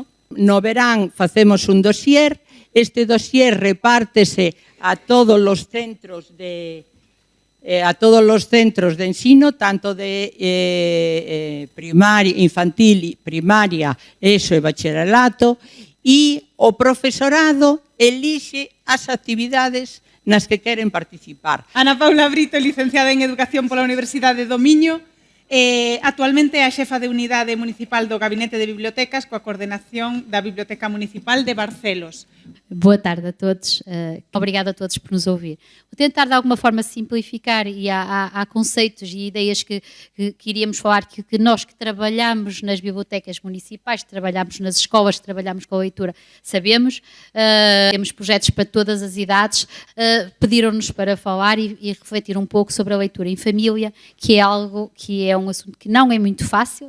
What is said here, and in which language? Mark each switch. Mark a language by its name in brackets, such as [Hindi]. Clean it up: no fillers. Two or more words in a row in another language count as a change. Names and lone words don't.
[Galician] No verán facemos un dossier, este dossier repártese a todos os centros de ensino, tanto de primaria, infantil, primaria, ESO e bacharelato, e o profesorado elixe as actividades nas que queren participar. Ana Paula Brito, licenciada en Educación pola Universidade do Miño, Actualmente é a xefa de unidade municipal do Gabinete de Bibliotecas coa coordenación da Biblioteca Municipal de Barcelos. [Portuguese] Boa tarde a todos, obrigado a todos por nos ouvir. Vou tentar de alguma forma simplificar e há conceitos e ideias que iríamos falar que nós que trabalhamos nas bibliotecas municipais, que trabalhamos nas escolas, que trabalhamos com a leitura, sabemos, temos projetos para todas as idades, pediram-nos para falar e refletir um pouco sobre a leitura em família, que é algo que é um assunto que não é muito fácil.